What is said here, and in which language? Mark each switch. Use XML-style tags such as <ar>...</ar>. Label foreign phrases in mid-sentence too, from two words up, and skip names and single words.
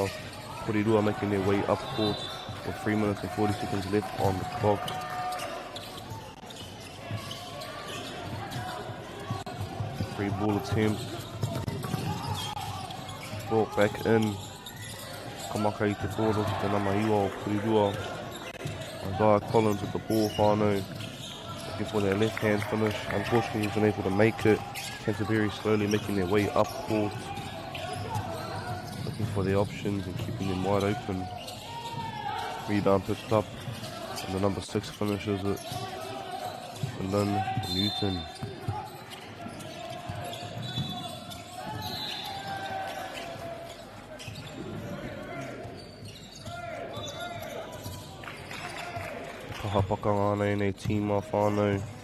<en>Porirua making their way up court with 3 minutes and 40 seconds left on the clock. Free ball attempt. Brought back in.</en> <mi>Kamaka I te kōro ki te nama iwa o Porirua.</mi> <en>Isaiah Collins with the ball, whānau. Looking for their left-hand finish. Unfortunately, he's unable to make it. Canterbury slowly making their way up court. Looking for their options and keeping them wide open. Rebound picked up. And the number 6 finishes it. And then Newton.</en> <mi>Kaha pakanga ana nei tīma whānau.</mi>